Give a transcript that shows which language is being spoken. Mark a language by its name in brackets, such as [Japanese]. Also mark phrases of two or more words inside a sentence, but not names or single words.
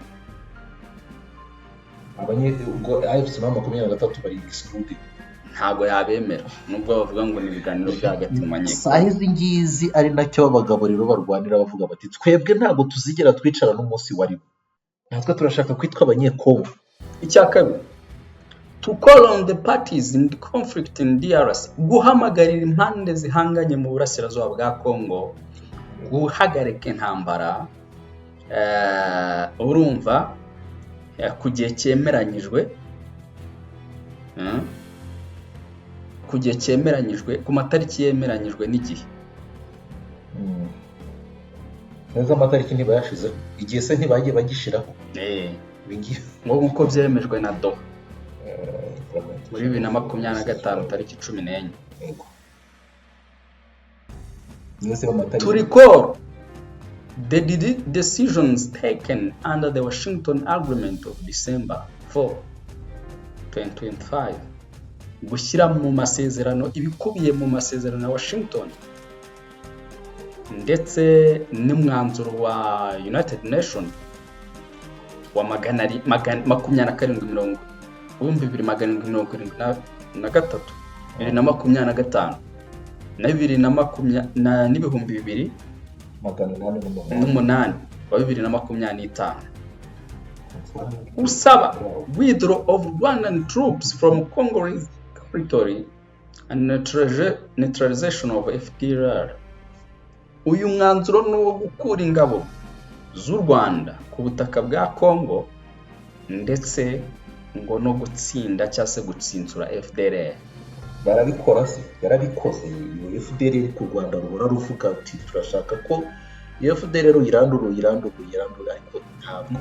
[Kinyarwanda] Ubwo AFC 23 bari excluded, ntabwo yabemera nubwo bavuga ngo ni ibiganiro by'agati mu manyekongo. Sahizi ngizi ari nacyo abagabo rero barwanira bavuga bati twebwe ntabwo tuzigera twicara n'umunsi wari natwe turashaka kwitwa abanyekongo. Icya kabiri, [English] to call on the parties in the conflict in DRC, [Kinyarwanda] guhamagarira impande zihanganye mu burasirazuba bwa Kongo guhagarika intambara urumva ku gihe cyemeranyijwe ku matariki yemeranyijwe n'igihe. Neza amatariki ntibayashize, igihe se ntibagiye bagishiraho. Ngo nkuko byemejwe na Doha muri 2025 tariki 14. [English] To recall the decisions taken under the Washington Agreement of December 4, 2025, [Kinyarwanda] gushyira mu masezerano ibikubiye mu masezerano ya Washington ndetse n'umwanzuro wa United Nations wa [English] 27 2773 2025 na 2028 wa 2025 usaba withdrawal of Rwandan troops from Congolese territory and neutralization of FDLR. [Kinyarwanda] Uyu mwanzuro ni wo gukura ingabo z'u Rwanda ku butaka bwa Kongo ndetse ngo no gutsinda cyangwa se gutsinsura FDLR. Barabikora se, yarabikoze. FDLR ku Rwanda ruhora ruvuga ati turashaka ko FDLR irandura ariko ntabwo